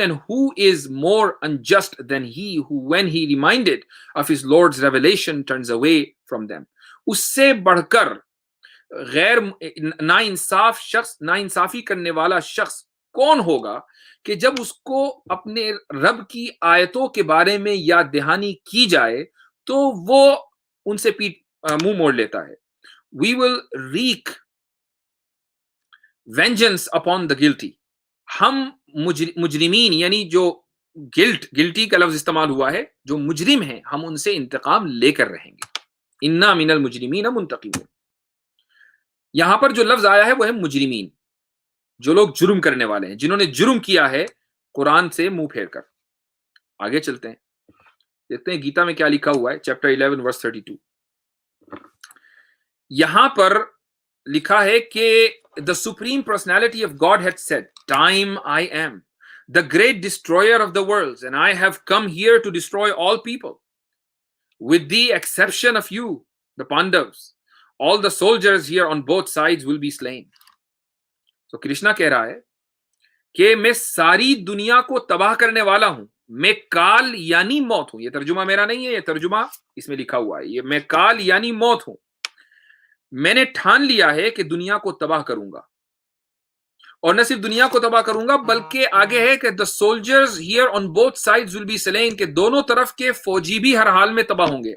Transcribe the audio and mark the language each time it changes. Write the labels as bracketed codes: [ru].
[en] And who is more unjust than he who when he reminded of his Lord's revelation turns away from them. [ur] اس سے بڑھ کر غیر ناانصافی کرنے والا شخص کون ہوگا کہ جب اس کو اپنے رب کی آیتوں کے بارے میں یاد دہانی کی جائے تو وہ ان سے منہ موڑ لیتا ہے. [en] We will wreak vengeance upon the guilty. [ur] ہم مجرمین یعنی جو گلٹی کا لفظ استعمال ہوا ہے، جو مجرم ہیں، ہم ان سے انتقام لے کر رہیں گے. [ar] انا من المجرمین منتقمون. [ur] یہاں پر جو لفظ آیا ہے وہ ہے مجرمین، جو لوگ جرم کرنے والے ہیں، جنہوں نے جرم کیا ہے قرآن سے منہ پھیر کر. آگے چلتے ہیں، دیکھتے ہیں گیتا میں کیا لکھا ہوا ہے. چیپٹر 11 ورس 32. یہاں پر لکھا ہے کہ [en] the supreme personality of God had said, time I am the great destroyer of the worlds, and I have come here to destroy all people with the exception of you, the Pandavas. All the soldiers here on both sides will be slain. [ur] So Krishna کہہ رہا ہے کہ میں ساری دنیا کو تباہ کرنے والا ہوں. میں کال یعنی موت ہوں. یہ ترجمہ میرا نہیں ہے، یہ ترجمہ اس میں لکھا ہوا ہے. یہ میں کال یعنی موت ہوں. میں نے ٹھان لیا ہے کہ دنیا کو تباہ کروں گا، اور نہ صرف دنیا کو تباہ کروں گا بلکہ آگے ہے کہ [en] the soldiers here on both sides will be slain، [ur] کہ دونوں طرف کے فوجی بھی ہر حال میں تباہ ہوں گے.